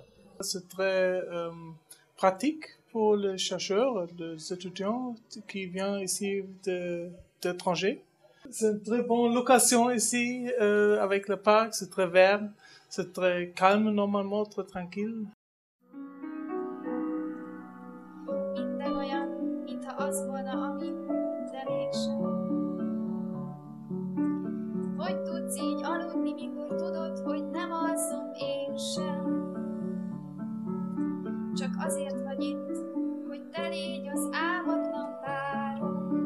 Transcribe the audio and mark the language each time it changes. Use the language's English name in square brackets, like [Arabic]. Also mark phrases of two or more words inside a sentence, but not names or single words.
[French] C'est très pratique pour les chercheurs, les étudiants qui viennent ici d'étrangers. C'est une très bonne location ici avec le parc, c'est très vert, c'est très calme normalement, très tranquille. [Hungarian] Minden olyan, mintha az volna, ami, de mégsem. Hogy tudsz így aludni, mikor tudod, hogy nem alszom én sem? Csak azért vagy itt, hogy te légy az álmatlan párom.